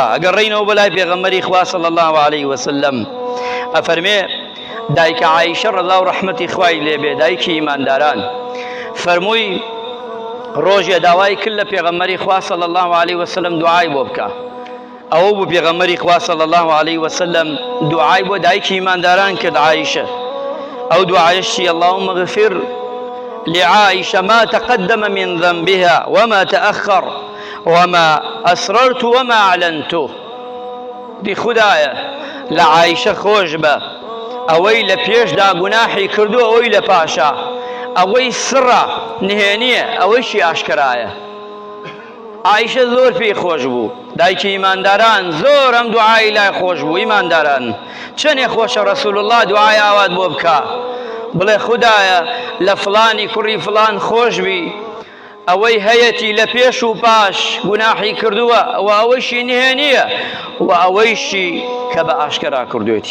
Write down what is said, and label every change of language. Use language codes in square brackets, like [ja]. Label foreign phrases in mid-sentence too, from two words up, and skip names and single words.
[ckb] ئەگەڕێینەوە بەلای پێغەمبەری خوا [ar] صلی الله عليه وسلم [ckb] ئەفەرمێ دایکە عایشە ڕەضا و ڕەحمەتی خوای لێبێ دایکی ئیمانداران فەرمووی ڕۆژێ داوای کرد لە پێغەمبەری خوا [ar] صلی الله عليه وسلم [ckb] دوعای بۆ بکە. ئەوە بوو پێغەمبەری خوا [ar] صلی الله عليه وسلم [ckb] دوعای بۆ دایکی ئیمانداران کرد عایشە. ئەو دوعایەشی [ar] اللهم اغفر لعائشة ما تقدم من ذنبها وما تأخر وما أسررت وما أعلنته. [ckb] دي خدايا لعائشة خوش بە ئەوەی لە پێشدا گوناحی کردو ئەوەی لە پاشا ئەوەی سڕە نهێنیە ئەوەیشی ئاشکرایە. عایشە زۆر پێی خۆش بوو، دایکی ئیمانداران زۆر ئەم دوعای لای خۆش بوو. ئیمانداران چەندێ خۆشە [ar] ڕەسوول الله [ckb] دوعای ئاوات بۆ بکە، بڵێ خودایە لە فڵانی کوڕی فڵان خۆشبی، ئەوەی هەیەی لە پێش و پاش گوناحی کردووە، ئەوەیشی نهێنیە و ئەوەیشی کە بە ئاشکرا کردوێتی.